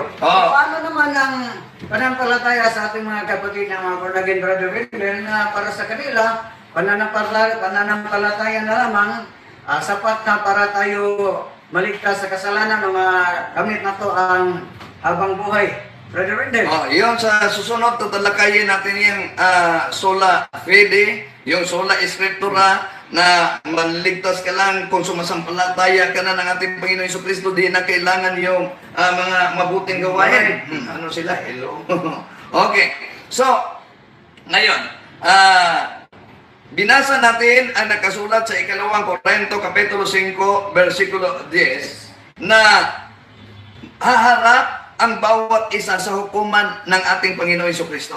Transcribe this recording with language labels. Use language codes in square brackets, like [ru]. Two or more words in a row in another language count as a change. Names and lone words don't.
[tl] Paano naman ang pananampalataya sa ating mga kapatid ng mga [en] born again, [tl] Brother Wendell, na para sa kanila, pananampalataya na lamang sapat na para tayo maligtas sa kasalanan ng mga gamit na to ang habang buhay. Brother Wendell. Yun sa susunod, tatalakayin natin yung [la] sola fide, [tl] yung [la] sola scriptura, [tl] na manligtas ka lang kung sumasampalataya ka na ng ating Panginoon Jesucristo, di na kailangan yung mga mabuting gawain. Ano sila? Hello? Okay. So, ngayon, binasa natin ang nakasulat sa ikalawang Korinto, Kapitulo 5, versikulo 10, na haharap ang bawat isa sa hukuman ng ating Panginoon Jesucristo.